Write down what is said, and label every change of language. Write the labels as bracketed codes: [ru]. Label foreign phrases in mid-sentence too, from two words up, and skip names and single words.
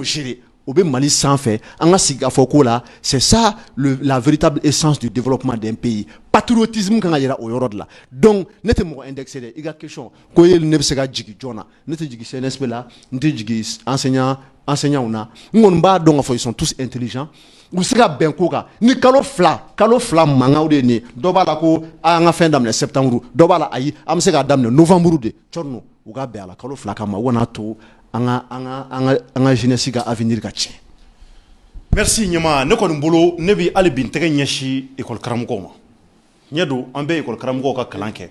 [bm] gérer au be Mali sanfɛ an ka sigi k'a fɔ ko la [fr] c'est ça la véritable essence du développement d'un pays [bm] patriotisme kan ka yira o yɔrɔ de la donc ne tɛ mɔgɔ indexé dɛ i ka question ko ye ne bɛ se ka jigin joona ne tɛ jigin CNSP la n tɛ jigin enseignants na n kɔni b'a dɔn k'a fɔ [fr] ils sont tous intelligents [bm] u se ka bɛn ko kan ni kalo fila mankanw de ye nin dɔ b'a la ko an ka fɛn daminɛ septembre dɔ b'a la ayi an bɛ se k'a daminɛ novembre de Tchorno u ka bɛn a la kalo fila kama u kana to an ka jeunesse ka avenir ka tiɲɛ. Merci ɲɛma ne kɔni bolo ne bɛ hali bi n tɛgɛ ɲɛsin école karamɔgɔw ma ɲɛ don an bɛ école karamɔgɔw ka kalan kɛ.